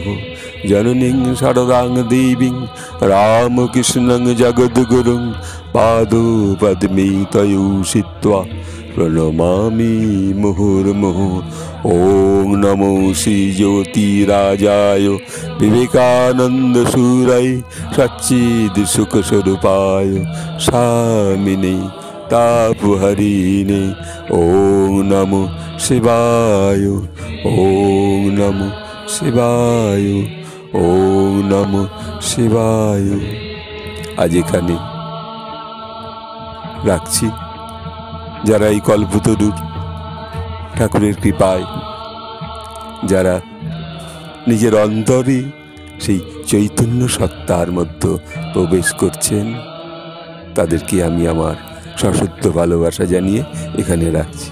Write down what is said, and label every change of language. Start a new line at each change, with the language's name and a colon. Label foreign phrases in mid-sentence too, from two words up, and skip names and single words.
Sanskrit: জননীং শারদাং দেবীং রামকৃষ্ণং জগদ্গুরুং পাদো পদ্মে তয়োষিত্বা প্রণমামি মুহুর্মুহুঃ। ওং নমো শ্রী জ্যোতিরাজায় বিবেকানন্দ সুরায় সচ্চিদ সুখ স্বরূপায় স্বামিনে তাপহরিণে। ওং নমো শিবায়, ওং নমো শিবায়, ওং নমো শিবায়।
Bangla: আজ এখানে রাখছি। যারা এই কল্পতরুর ঠাকুরের কৃপায় যারা নিজের অন্তরে সেই চৈতন্য সত্তার মধ্যে প্রবেশ করছেন, তাদেরকে আমি আমার সশ্রদ্ধ ভালোবাসা জানিয়ে এখানে রাখছি।